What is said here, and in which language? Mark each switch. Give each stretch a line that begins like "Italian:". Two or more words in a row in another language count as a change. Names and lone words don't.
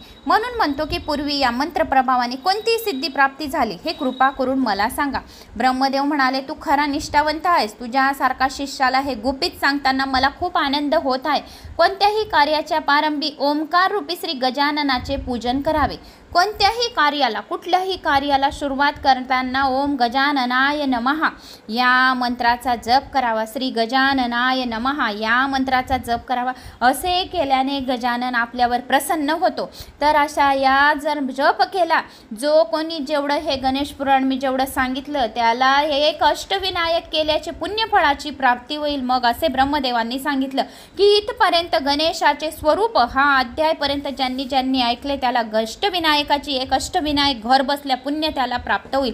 Marathi: म्हणून म्हणतो की पूर्वी या मंत्र प्रभावाने कोणती सिद्धी प्राप्ती झाली हे कृपा करून मला सांगा. ब्रह्मदेव म्हणाले, तू खरा निष्ठावंत आहेस. तुझ्यासारखा शिष्याला हे गुपित सांगताना मला खूप आनंद होत आहे. कोणत्याही कार्याच्या प्रारंभी ओंकार रूपी श्री गजाननाचे पूजन करावे. कोणत्याही कार्याला, कुठल्याही कार्याला सुरुवात करताना
Sanskrit: ओम गजाननाय नमः
Marathi: या मंत्राचा जप करावा.
Sanskrit: श्री गजाननाय नमः
Marathi: या मंत्राचा जप करावा. असे केल्याने गजानन आपल्यावर प्रसन्न होतो. तर अशा या जर जप केला, जो कोणी जेवढं हे गणेश पुराण मी जेवढं सांगितलं त्याला हे एक अष्टविनायक केल्याचे पुण्यफळाची प्राप्ती होईल. मग असे ब्रह्मदेवांनी सांगितलं की इथपर्यंत गणेशाचे स्वरूप हा अध्यायपर्यंत ज्यांनी ज्यांनी ऐकले त्याला अष्टविनायकाची एक अष्टविनायक घर बसल्या पुण्य त्याला प्राप्त होईल.